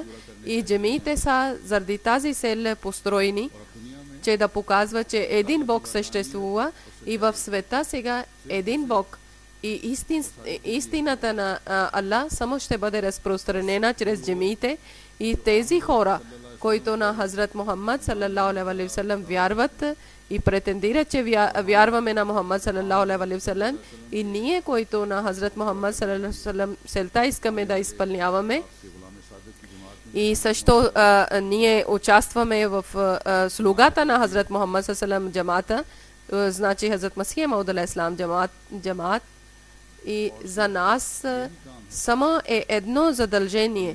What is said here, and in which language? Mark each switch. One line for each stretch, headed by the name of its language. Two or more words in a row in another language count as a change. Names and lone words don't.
Bulgarian: И джамиите са заради тази цел построени, че да показва, че един Бог съществува и в света сега един Бог. И истината на Аллах само ще бъде разпространена чрез джамиите. И тези хора, които на Хазрат Мухаммад
Arabic: صلى الله عليه وسلم
Bulgarian: вярват и претендират, че вярваме на Мухаммад
Arabic: صلى الله عليه وسلم,
Bulgarian: и ние, които на Хазрат Мухаммад
Arabic: صلى الله عليه وسلم
Bulgarian: целта искаме да изпълняваме, и също ние участваме в слугата на Хазрат Мухаммад саллаллаху джамата, значи Хазрат Масих Мауд алейхиссалам джамат. И за нас само е едно задължение.